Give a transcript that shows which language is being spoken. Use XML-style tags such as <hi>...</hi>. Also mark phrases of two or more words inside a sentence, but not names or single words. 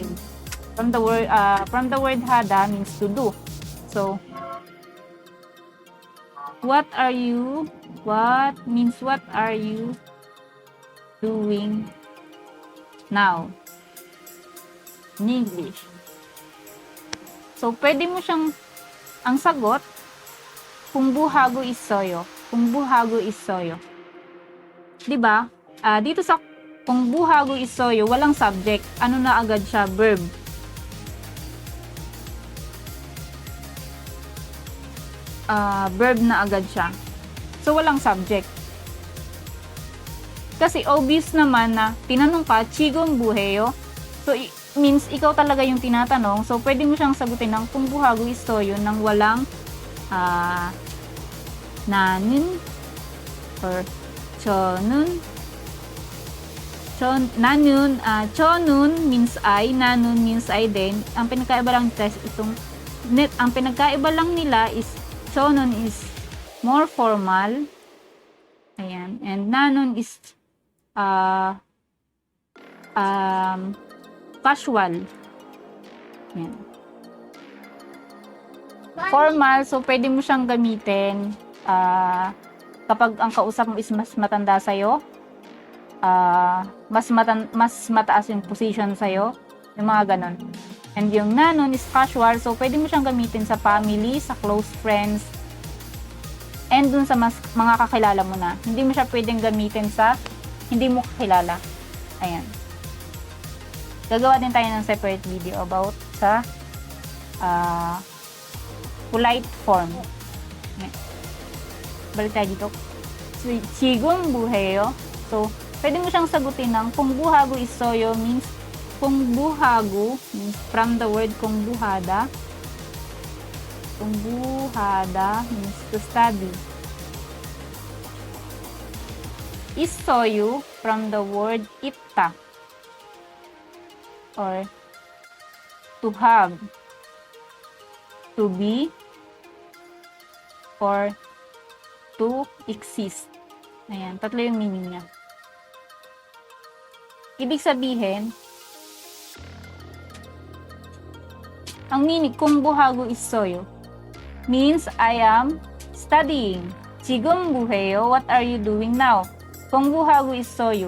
<en>From the word hada means to do. So, what are you doing now in English? So,</en> <tl>pwede mo siyang, ang sagot,</tl> <ko>공부하고 있어요. 공부하고 있어요.</ko> <tl>Diba? Dito sa</tl> <ko>공부하고 있어요,</ko> <tl>walang subject. Ano na agad siya? Verb. Verb na agad siya. So, walang subject. Kasi obvious naman na tinanong ka,</tl> <ko>지금 뭐해요?</ko> <tl>So, means ikaw talaga yung tinatanong. So, pwede mo siyang sagutin ng</tl> <ko>공부하고 있어요</ko> <tl>nang walang 나는 or 저는</tl> <en>저는 means I, 나는 means I</en> <tl>din. Ang pinagkaiba lang nila is 저는</tl> <en>is more formal. Ayan. And nanon is casual.</en> <tl>Ayan. Formal, so pwede mo siyang gamitin kapag ang kausap mo is mas matanda sa'yo, mas mataas yung position sa'yo, yung mga ganon. And yung nanon is casual, so pwede mo siyang gamitin sa family, sa</tl> <en>close friends,</en> <tl>and dun sa mga kakilala mo na. Hindi mo siya pwedeng gamitin sa hindi mo kakilala. Ayan. Gagawa din tayo ng</tl> <en>separate video</en> <tl>about sa</tl> <en>polite form.</en> <tl>Balik tayo dito. So,</tl> <ko>지금 뭐해요?</ko> <tl>So, pwede mo siyang sagutin ng</tl> <ko>공부하고 있어요</ko> <tl>means 공부하고 means</tl> <en>from the word</en> <tl>공부하다.</tl> <en>공부하다 means to study. 있어요 from the word 있다 or to have, to be, or to exist.</en> <tl>Ayan, tatlo yung meaning niya. Ibig sabihin, ang meaning,</tl> <ko>공부하고 있어요,</ko> <en>means I am studying.</en> <ko>지금 뭐해요?</ko> <en>What are you doing now?</en> <ko>공부하고 있어요.</ko>